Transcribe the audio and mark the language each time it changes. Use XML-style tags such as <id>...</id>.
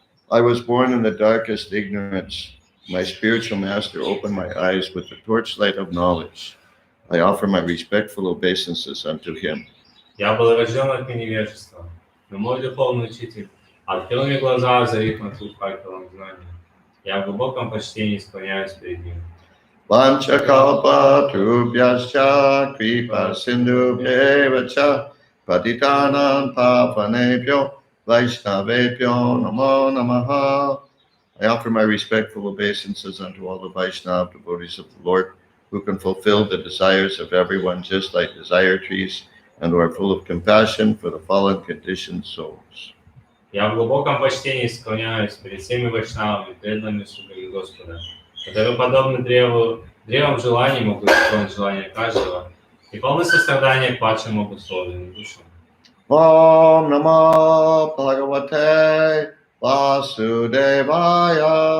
<en>I was born in the darkest ignorance. My spiritual master opened my eyes with the torchlight of knowledge. I offer my respectful obeisances unto him.</en> <ru>Я был рожден от невежества, но мой духовный учитель открыл мне глаза, озарив на труд факелом знания. Я в глубоком почтении склоняюсь перед ним.</ru> <sa>Vanchakalpa Trubhyascha Kripa Sindhubhyeva Cha Patitanam Pavanebhyo Vaishnavebhyo Namo Namaha.</sa> <en>I offer my respectful obeisances unto all the Vaishnava devotees of the Lord, who can fulfill the desires of everyone just like desire trees, and who are full of compassion for the fallen conditioned souls.</en> <ru>Я в глубоком почтении склоняюсь перед всеми вайшнавами, преданными слугами Господа, которые подобны древам желаний могут исполнить желания каждого, и полны сострадания к падшим обусловленным душам.</ru> <sa>Om Namo Bhagavate Vasudevaya.</sa>